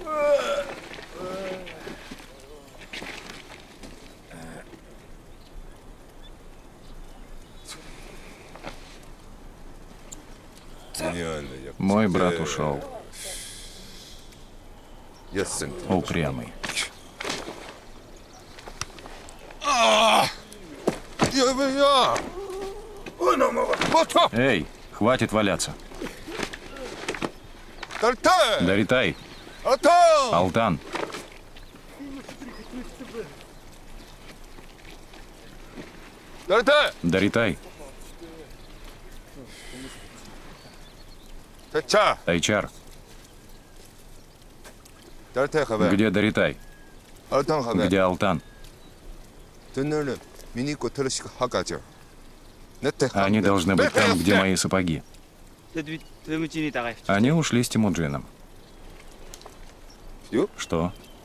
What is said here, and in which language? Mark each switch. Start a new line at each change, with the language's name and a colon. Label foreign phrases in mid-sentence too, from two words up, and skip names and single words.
Russian: Мой брат ушел. Упрямый. Эй, хватит валяться. Даритай. Алтан. Даритай. Тайчар. Где Даритай? Где Алтан? Они должны быть там, где мои сапоги. Они ушли с Тимуджином. Что?